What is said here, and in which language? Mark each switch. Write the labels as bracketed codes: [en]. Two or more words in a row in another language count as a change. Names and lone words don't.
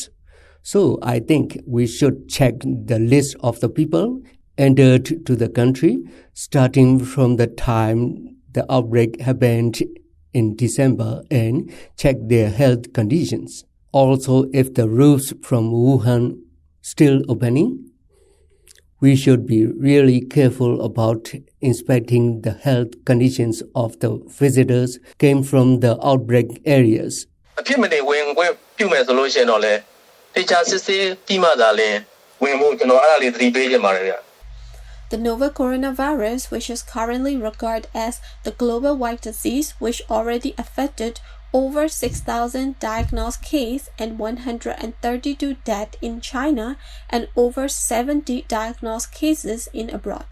[en] So I think we should check the list of the people entered to the country starting from the time the outbreak happened in December and check their health conditions. Also, if the routes from Wuhan still opening, we should be really careful about inspecting the health conditions of the visitors came from the outbreak areas. [my] အဖြစ်မနေဝင်ခွင့်ပြုမယ်ဆိုလို့ရှိရင်တော့လေတေချာစစ်ဆေးပြီးမှသာလျှင်ဝင်ဖို့ကျွန်တော်အဲ့ဒါလေးသတိပေးချင်ပါတယ်ဗျ။ [en] The novel coronavirus, which is currently regarded as the global white disease, which already affected over 6,000 diagnosed cases and 132 deaths in China and over 70 diagnosed cases in abroad.